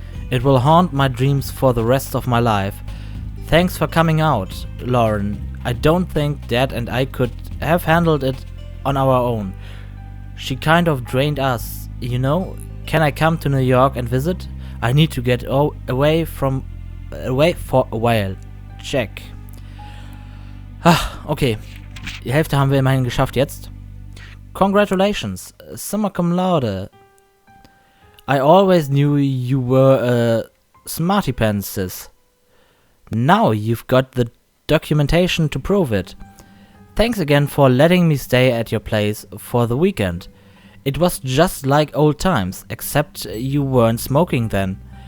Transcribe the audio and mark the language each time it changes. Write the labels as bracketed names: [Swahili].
[English] It will haunt my dreams for the rest of my life. Thanks for coming out, Lauren. I don't think Dad and I could have handled it on our own. She kind of drained us, you know. Can I come to New York and visit? I need to get away for a while. Check. Okay. [German] Die Hälfte haben wir immerhin geschafft jetzt. [English] Congratulations. Summa cum laude. I always knew you were a smarty pants, sis. Now you've got the documentation to prove it. Thanks again for letting me stay at your place for the weekend. It was just like old times, except you weren't smoking then.